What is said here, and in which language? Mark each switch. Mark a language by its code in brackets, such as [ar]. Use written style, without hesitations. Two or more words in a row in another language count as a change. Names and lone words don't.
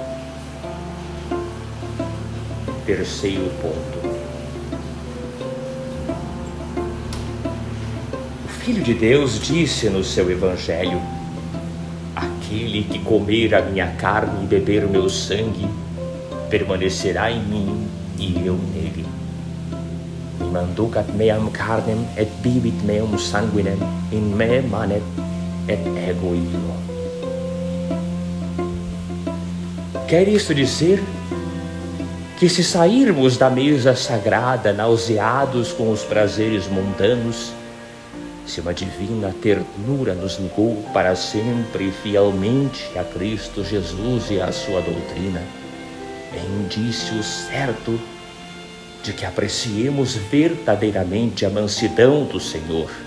[pt] Terceiro ponto. O Filho de Deus disse no seu Evangelho: aquele que comer a minha carne e beber o meu sangue permanecerá em mim e eu nele. [la] Manducat meam carnem et bibit meum sanguinem in me manet et ego illo. [pt] Quer isso dizer que se sairmos da mesa sagrada nauseados com os prazeres mundanos, se uma divina ternura nos ligou para sempre e fielmente a Cristo Jesus e a sua doutrina, é indício certo de que apreciemos verdadeiramente a mansidão do Senhor.